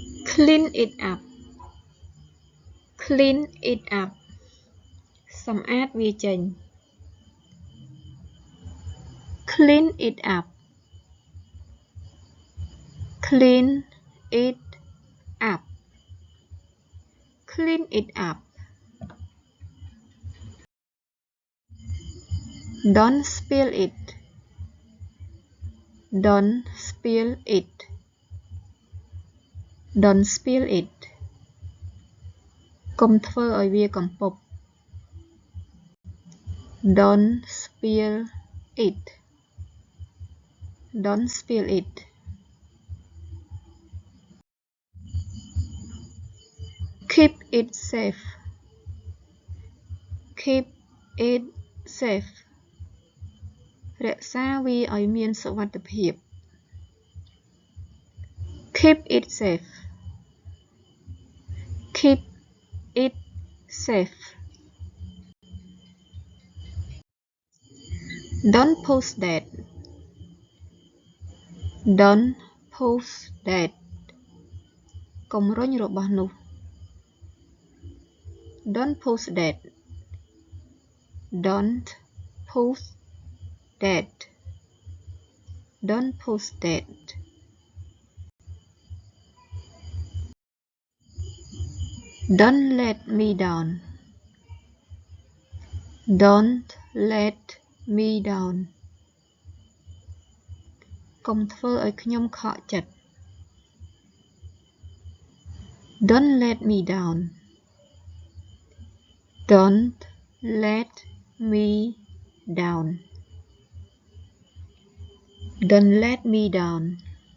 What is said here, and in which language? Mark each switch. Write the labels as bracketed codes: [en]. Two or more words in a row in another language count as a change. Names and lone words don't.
[en] clean it up clean it up [km] សម្អាតវាចេញ [en] clean it up clean it up clean it up don't spill it don't spill it don't spill it [km] កុំធ្វើឲ្យវាកំពប់ [en] don't spill it don't spill it keep it safe keep it safe [km] រក្សាវាឲ្យមានសុវត្ថិភាព [en] keep it safe keep it safe don't post that don't post that [km] កុំរុញរបស់នោះ [en] don't post that don't post that don't post that don't let me down don't let me down [km] កុំធ្វើឲ្យខ្ញុំខកចិត្ត [en] don't let me down don't let me down don't let me down